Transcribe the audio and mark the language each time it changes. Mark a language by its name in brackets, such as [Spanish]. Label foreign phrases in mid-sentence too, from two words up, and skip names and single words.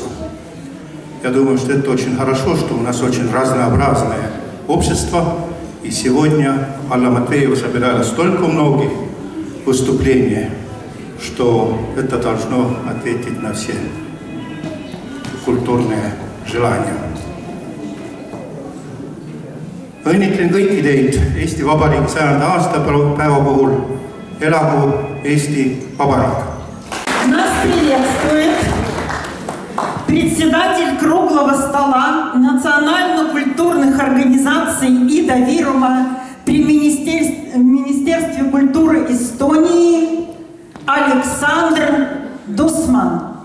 [Russian] Я думаю, что это очень хорошо, что у нас очень разнообразное общество, и сегодня Алла Матвеева собирала столько многих выступлений, что это должно ответить на все культурные желания. [Estonian] Õnnitlen kõiki teid Eesti Vabariigi 100. aastapäeva puhul. Elagu Eesti Vabariik! [Russian] Нас приветствует председатель круглого стола национально-культурных организаций и Довирума при Министерстве культуры Эстонии Александр Дусман.